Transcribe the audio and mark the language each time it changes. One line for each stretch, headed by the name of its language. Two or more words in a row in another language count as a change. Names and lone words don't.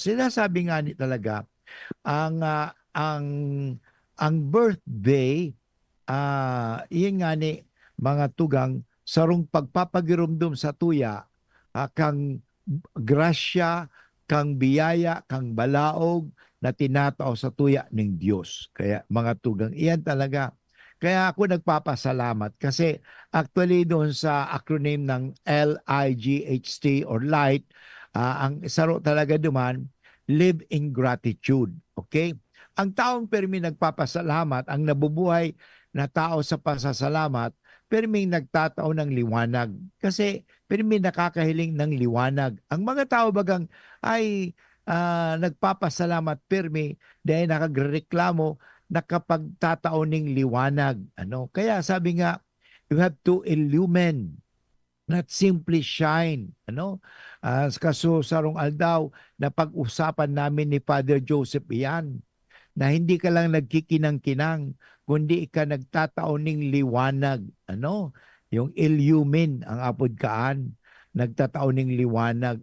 Bikol: Sinasabi nga ni talaga ang birthday iyan nga ni mga tugang sarong pagpapagirumdum sa tuya kang grasya, kang biyaya, kang balaog na tinatao sa tuya ng Diyos. Kaya mga tugang,
Filipino: iyan talaga. Kaya ako nagpapasalamat kasi actually doon sa acronym ng LIGHT or LIGHT,
Bikol: ang isaro talaga duman,
English: live in gratitude.
Bikol: Okay? Ang taong permi nagpapasalamat, ang nabubuhay na tao sa pasasalamat, perming nagtatao ng liwanag. Kasi permi nakakahiling ng liwanag. Ang mga tao bagang ay nagpapasalamat permi dahil nakagreklamo nakapagtatao ng liwanag.
Filipino: Kaya sabi nga,
English: you have to illumine, not simply shine.
Bikol: Kaso sarong aldaw na pag-usapan namin ni Father Joseph iyan, na hindi ka lang nagkikinang-kinang, kundi ka nagtatao ng liwanag. Yung illumine ang apod kaan, nagtatao ng liwanag.